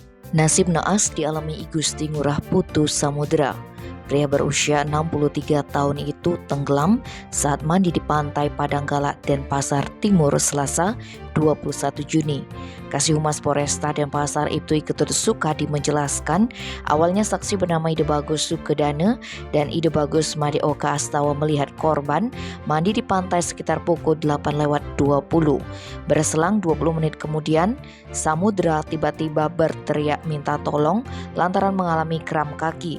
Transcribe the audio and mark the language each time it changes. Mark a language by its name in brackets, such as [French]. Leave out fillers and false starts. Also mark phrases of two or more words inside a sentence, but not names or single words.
[Indonesian] Nasib naas dialami I Gusti Ngurah Putu Samudra. Pria berusia 63 tahun itu tenggelam saat mandi di pantai Padanggalak, Denpasar Timur, Selasa 21 Juni. Kasih Humas Polresta Denpasar Ibtu Ketut Sukadi menjelaskan, awalnya saksi bernama Ide Bagus Sukedana dan Ide Bagus Madeoka Astawa melihat korban mandi di pantai sekitar pukul 8:20. Berselang 20 menit kemudian, Samudra tiba-tiba berteriak minta tolong lantaran mengalami kram kaki.